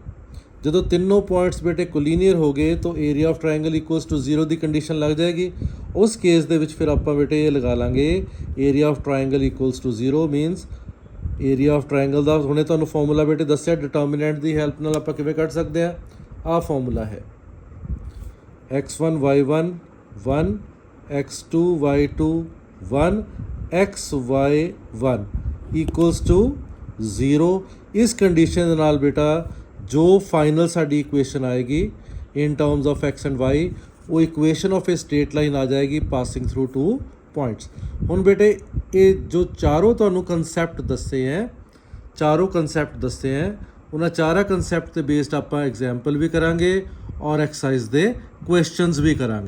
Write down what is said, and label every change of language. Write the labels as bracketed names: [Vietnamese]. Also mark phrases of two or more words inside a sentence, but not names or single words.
[Punjabi] ਜਦੋਂ ਤਿੰਨੋਂ ਪੁਆਇੰਟਸ ਬੇਟੇ ਕੋਲੀਨੀਅਰ ਹੋ ਗਏ ਤਾਂ [English] area of triangle equals to 0 [Punjabi] ਦੀ ਕੰਡੀਸ਼ਨ ਲੱਗ ਜਾਏਗੀ। ਉਸ ਕੇਸ ਦੇ ਵਿੱਚ ਫਿਰ ਆਪਾਂ ਬੇਟੇ ਇਹ ਲਗਾ ਲਾਂਗੇ [English] area of triangle equals to 0 means area of triangle [Punjabi] ਦਾ ਹੁਣੇ ਤੁਹਾਨੂੰ ਫਾਰਮੂਲਾ ਬੇਟੇ ਦੱਸਿਆ ਡਿਟਰਮੀਨੈਂਟ ਦੀ ਹੈਲਪ ਨਾਲ ਆਪਾਂ ਕਿਵੇਂ ਕੱਢ ਸਕਦੇ ਹਾਂ। ਆਹ ਫਾਰਮੂਲਾ ਹੈ x1 y1 1 x2 y2 1 xy 1 [English] equals to 0. [Punjabi] ਇਸ ਕੰਡੀਸ਼ਨ ਦੇ ਨਾਲ ਬੇਟਾ ਜੋ ਫਾਈਨਲ ਸਾਡੀ ਇਕੁਏਸ਼ਨ ਆਏਗੀ [English] in terms of x and y [Punjabi] ਉਹ [English] equation of a straight line [Punjabi] ਆ ਜਾਏਗੀ [English] passing through 2 points. [Punjabi] ਹੁਣ ਬੇਟੇ ਇਹ ਜੋ ਚਾਰੋਂ ਤੁਹਾਨੂੰ ਕੰਸੈਪਟ ਦੱਸੇ ਹੈ ਉਹਨਾਂ ਚਾਰਾਂ ਕੰਸੈਪਟ 'ਤੇ ਬੇਸਡ ਆਪਾਂ ਐਗਜ਼ਾਮਪਲ ਵੀ ਕਰਾਂਗੇ ਔਰ ਐਕਸਰਸਾਈਜ਼ ਦੇ ਕੁਐਸਚਨਸ ਵੀ ਕਰਾਂਗੇ।